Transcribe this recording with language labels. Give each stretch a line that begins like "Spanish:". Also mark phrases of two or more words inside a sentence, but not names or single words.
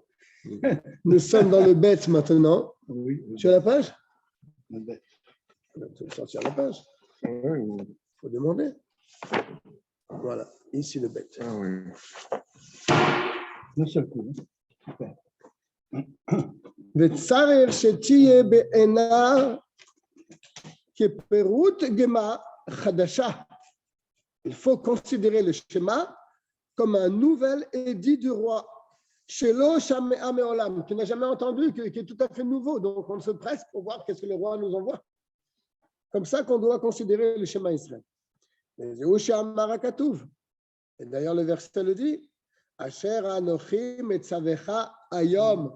French: Nous sommes dans le bête maintenant. Oui. Tu as la page? Le bête. Tu veux sortir la page? Oui. Il faut demander. Voilà, ici le bête. Ah oui. D'un seul coup. Super.
Hebrew: וצריך שתהיה בעיניו כפירוט גמא חדשה.
French: Il faut considérer le schéma comme un nouvel édit du roi,
Hebrew: שלא שמע מעולם,
French: qui n'a jamais entendu, qui est tout à fait nouveau. Donc on se presse pour voir qu'est-ce que le roi nous envoie. Comme ça qu'on doit considérer le schéma Israël. Et d'ailleurs le verset le dit,
Hebrew: אשר אנוכי מצווך היום.